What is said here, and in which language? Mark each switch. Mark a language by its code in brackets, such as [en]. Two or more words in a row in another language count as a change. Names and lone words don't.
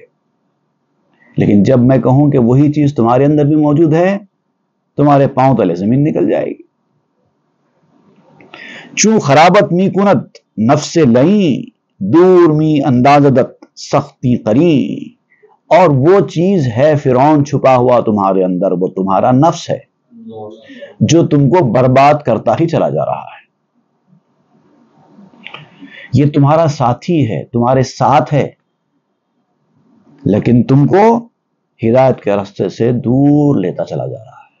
[ur] لیکن جب میں کہوں کہ وہی چیز تمہارے اندر بھی موجود ہے، تمہارے پاؤں تلے زمین نکل جائے گی۔ [fa] چوں خرابت می کنت نفس لئیں، دور می اندازدت سختی قریں۔ [ur] اور وہ چیز ہے فرعون چھپا ہوا تمہارے اندر، وہ تمہارا نفس ہے جو تم کو برباد کرتا ہی چلا جا رہا ہے۔ یہ تمہارا ساتھی ہے، تمہارے ساتھ ہے، لیکن تم کو ہدایت کے راستے سے دور لیتا چلا جا رہا ہے۔